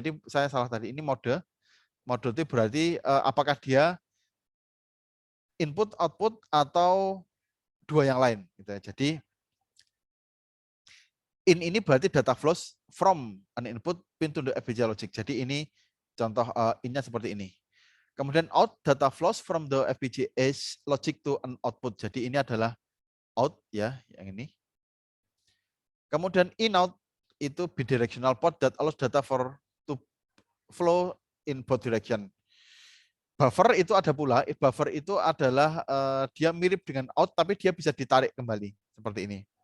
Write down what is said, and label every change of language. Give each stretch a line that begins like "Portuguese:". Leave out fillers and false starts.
Indonesian: Jadi saya salah tadi. Ini mode. Mode itu berarti apakah dia input, output, atau dua yang lain. Gitu ya. Jadi
English: in
Indonesian: ini berarti
English: data flows from an input pin to the FPGA logic.
Indonesian: Jadi ini contoh innya seperti ini. Kemudian
English: out, data flows from the FPGA logic to an output.
Indonesian: Jadi ini adalah out ya, yang ini. Kemudian
English: in out
Indonesian: itu
English: bidirectional port that allows data to flow in both direction.
Indonesian: Buffer itu ada pula. Buffer itu adalah dia mirip dengan out, tapi dia bisa ditarik kembali seperti ini.